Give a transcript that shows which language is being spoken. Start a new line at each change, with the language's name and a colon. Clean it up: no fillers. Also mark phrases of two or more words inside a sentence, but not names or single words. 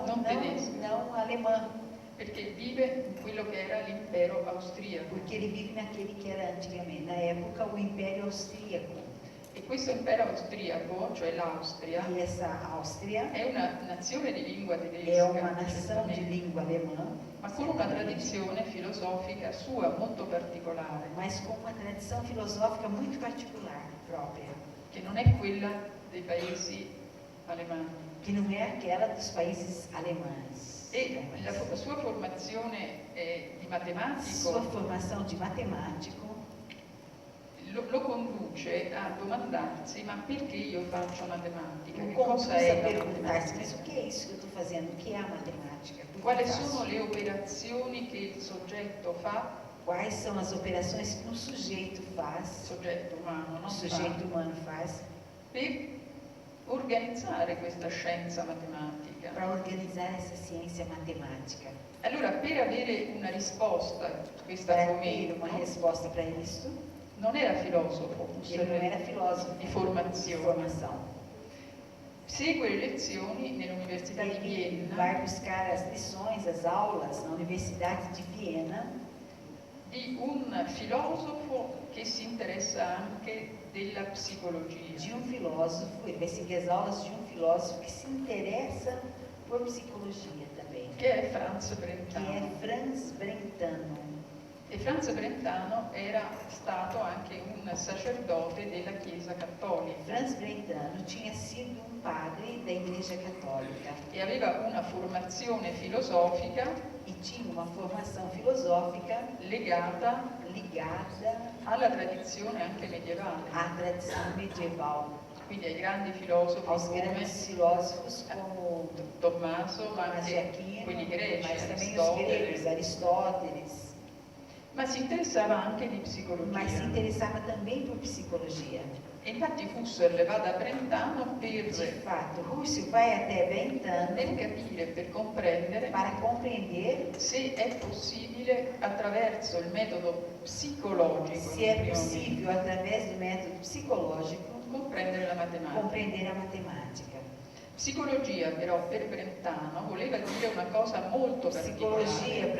Italian: non tedesca,
Portuguese: não alemã,
Italian: perché vive in quello che era l'impero austriaco.
Portuguese: porque ele vive naquele que era antigamente, na época, o Império Austríaco.
Italian: E questo impero austriaco, cioè l'Austria,
Portuguese: E essa Áustria
Italian: è una nazione di lingua
Portuguese: é
Italian: tedesca,
Portuguese: uma nação de
Italian: certamente,
Portuguese: língua alemã,
Italian: ma con una tradizione filosofica sua molto particolare,
Portuguese: mas com uma tradição filosófica muito particular, própria,
Italian: che non è quella dei paesi alemani.
Portuguese: que não é aquela dos países alemães.
Italian: E la sua formazione di matematico
Portuguese: Sua formação de matemático
Italian: lo conduce a domandarsi: ma perché io faccio matematica?
Portuguese: o
Italian: Che
Portuguese: conduz
Italian: cosa
Portuguese: a
Italian: è la
Portuguese: perguntar-se, mas
Italian: matematica?
Portuguese: o que é isso que eu estou fazendo? O que é a matemática? Por que
Italian: Quali
Portuguese: faço?
Italian: sono le operazioni che il soggetto fa,
Portuguese: Quais são as operações que um sujeito faz,
Italian: soggetto umano,
Portuguese: um
Italian: non
Portuguese: sujeito
Italian: fa,
Portuguese: humano faz,
Italian: per organizzare questa scienza matematica?
Portuguese: para organizar essa ciência matemática?
Italian: Allora, per avere una risposta a questo
Portuguese: Para ter
Italian: argomento,
Portuguese: uma resposta para isso,
Italian: non era filosofo,
Portuguese: ele não era filósofo
Italian: di
Portuguese: de
Italian: formazione.
Portuguese: formação.
Italian: Segue le lezioni nell'Università di
Portuguese: Ele
Italian: Vienna
Portuguese: vai buscar as lições, as aulas na Universidade de Viena
Italian: di un filosofo che si interessa anche della psicologia.
Portuguese: de um filósofo, ele vai seguir as aulas de um filósofo que se interessa por psicologia também,
Italian: Che è Franz
Portuguese: que é
Italian: Brentano.
Portuguese: Franz Brentano.
Italian: E Franz Brentano era stato anche un sacerdote della Chiesa Cattolica
Portuguese: Franz Brentano tinha sido um padre da Igreja Católica
Italian: e aveva una formazione filosofica
Portuguese: e tinha uma formação filosófica
Italian: legata
Portuguese: ligada
Italian: alla tradizione anche medievale,
Portuguese: à tradição medieval,
Italian: quindi ai grandi filosofi
Portuguese: aos
Italian: come
Portuguese: grandes filósofos como
Italian: Tommaso, ma
Portuguese: Tomás de
Italian: anche
Portuguese: Aquino,
Italian: quelli greci,
Portuguese: mas também os gregos,
Italian: Aristotele,
Portuguese: Aristóteles,
Italian: ma si interessava anche di
Portuguese: mas se
Italian: psicologia.
Portuguese: interessava também por psicologia.
Italian: E infatti Husserl va da Brentano
Portuguese: De
Italian: per
Portuguese: fato, Husserl vai até Brentano
Italian: capire, per comprendere
Portuguese: para compreender
Italian: se è possibile attraverso il metodo psicologico
Portuguese: se é
Italian: in primo
Portuguese: possível, através do método psicológico,
Italian: momento, comprendere la matematica.
Portuguese: compreender a matemática.
Italian: Psicologia però per Brentano voleva dire una cosa molto
Portuguese: Psicologia
Italian: particolare,